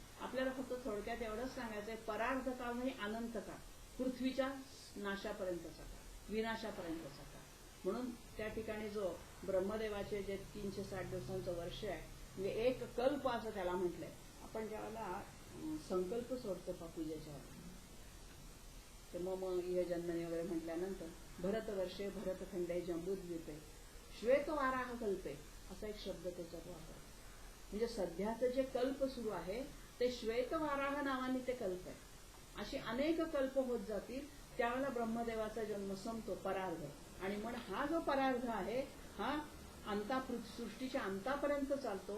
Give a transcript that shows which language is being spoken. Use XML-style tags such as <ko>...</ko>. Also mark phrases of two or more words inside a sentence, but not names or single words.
<mr>आपल्याला फक्त थोडक्यात एवढंच सांगायचंय, परार्ध काळ म्हणजे अनंत काळ, पृथ्वीच्या नाशापर्यंतचा काळ, विनाशापर्यंतचा काळ. म्हणून त्या ठिकाणी जो ब्रह्मदेवाचे जे 360 दिवसांचं वर्ष आहे म्हणजे एक कल्प असं त्याला म्हटलंय. आपण ज्यावेळेला संकल्प सोडतो पूजेच्या ते</mr> <sa>मम इह जन्मनी</sa> <mr>वगैरे म्हटल्यानंतर</mr> <sa>भरतवर्षे भरतखंडे जंबूद्वीपे श्वेतवाराह कल्पे</sa> <mr>असा एक शब्द त्याच्यात वापरतो. म्हणजे सध्याचं जे कल्प सुरू आहे ते श्वेतवाराह नावाने ते कल्प आहे. असे अनेक कल्प होत जातील त्यावेळेला ब्रह्मदेवाचा जन्म संपतो, परार्ध. आणि मग हा जो परार्ध आहे हा सृष्टीच्या अंतापर्यंत चालतो.</mr>